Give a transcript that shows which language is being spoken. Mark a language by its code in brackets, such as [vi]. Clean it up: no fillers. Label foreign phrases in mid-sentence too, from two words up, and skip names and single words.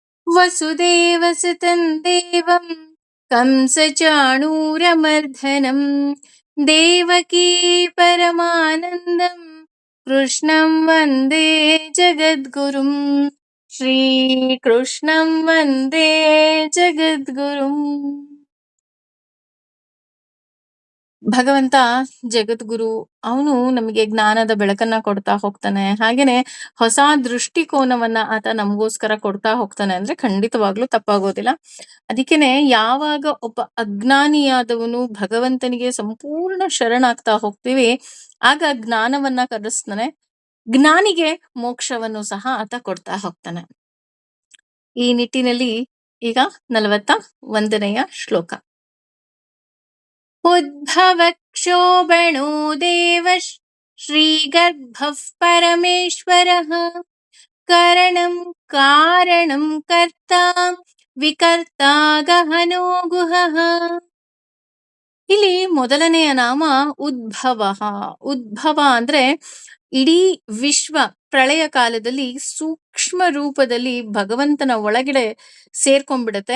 [sa] ವಸುದೇವಸುತಂ ದೇವಂ ಕಂಸಚಾಣೂರಮರ್ದನಂ ದೇವಕೀ ಪರಮಾನಂದಂ ಕೃಷ್ಣಂ ವಂದೇ ಜಗದ್ಗುರುಂ. ಶ್ರೀಕೃಷ್ಣಂ ವಂದೇ ಜಗದ್ಗುರುಂ. [kn] ಭಗವಂತ ಜಗದ್ಗುರು. ಅವನು ನಮಗೆ ಜ್ಞಾನದ ಬೆಳಕನ್ನ ಕೊಡ್ತಾ ಹೋಗ್ತಾನೆ. ಹಾಗೇನೆ ಹೊಸ ದೃಷ್ಟಿಕೋನವನ್ನ ಆತ ನಮಗೋಸ್ಕರ ಕೊಡ್ತಾ ಹೋಗ್ತಾನೆ ಅಂದ್ರೆ ಖಂಡಿತವಾಗ್ಲೂ ತಪ್ಪಾಗೋದಿಲ್ಲ. ಅದಕ್ಕೇನೆ ಯಾವಾಗ ಒಬ್ಬ ಅಜ್ಞಾನಿಯಾದವನು ಭಗವಂತನಿಗೆ ಸಂಪೂರ್ಣ ಶರಣಾಗ್ತಾ ಹೋಗ್ತೀವಿ, ಆಗ ಜ್ಞಾನವನ್ನ ಕಲಿಸ್ತಾನೆ. ಜ್ಞಾನಿಗೆ ಮೋಕ್ಷವನ್ನು ಸಹ ಆತ ಕೊಡ್ತಾ ಹೋಗ್ತಾನೆ. ಈ ನಿಟ್ಟಿನಲ್ಲಿ ಈಗ 41ನೆಯ ಶ್ಲೋಕ. [sa] ಉದ್ಭವಕ್ಷೋಭಣೋ ದೇವ ಶ್ರೀಗರ್ಭಃ ಪರಮೇಶ್ವರಃ ಕರಣಂ ಕಾರಣಂ ಕರ್ತಾ ವಿಕರ್ತಾ ಗಹನೋ ಗುಹಃ. [kn] ಇಲ್ಲಿ ಮೊದಲನೆಯ ನಾಮ ಉದ್ಭವ. ಉದ್ಭವ ಅಂದ್ರೆ ಇಡೀ ವಿಶ್ವ ಪ್ರಳಯ ಕಾಲದಲ್ಲಿ ಸೂಕ್ಷ್ಮ ರೂಪದಲ್ಲಿ ಭಗವಂತನ ಒಳಗಡೆ ಸೇರ್ಕೊಂಡ್ಬಿಡತ್ತೆ.